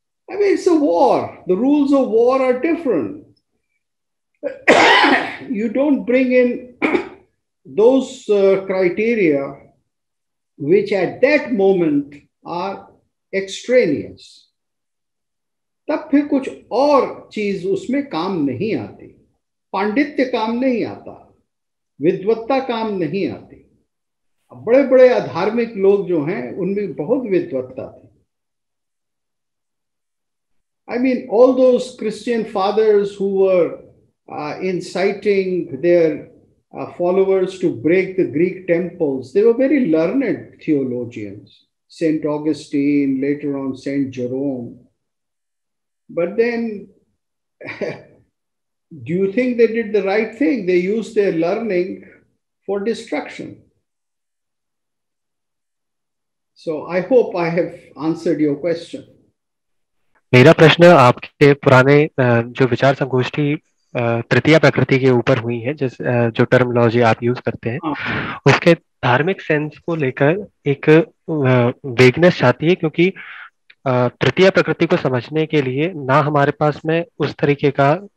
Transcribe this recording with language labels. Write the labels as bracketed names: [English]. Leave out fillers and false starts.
[English] I mean, it's a war. The rules of war are different. You don't bring in those criteria which at that moment are extraneous. [Hindi] तब फिर कुछ और चीज उसमें काम नहीं आती. पांडित्य काम नहीं आता, विद्वत्ता काम नहीं आती. बड़े बड़े अधार्मिक लोग जो हैं उनमें बहुत विद्वत्ता थी. [English] I mean, all those Christian fathers who were inciting their followers to break the Greek temples, they were very learned theologians. Saint Augustine, later on Saint Jerome. But then, do you think they did the right thing? They used their learning for destruction. So I hope I have answered your question. [Hindi] मेरा प्रश्न आपके पुराने जो विचार संगोष्ठी तृतीय प्रकृति के ऊपर हुई है, जो टर्मिनोलॉजी आप यूज करते हैं, उसके धार्मिक सेंस को लेकर एक वेगनेस चाहती है, क्योंकि तृतीय प्रकृति को समझने के लिए ना हमारे पास में उस तरीके का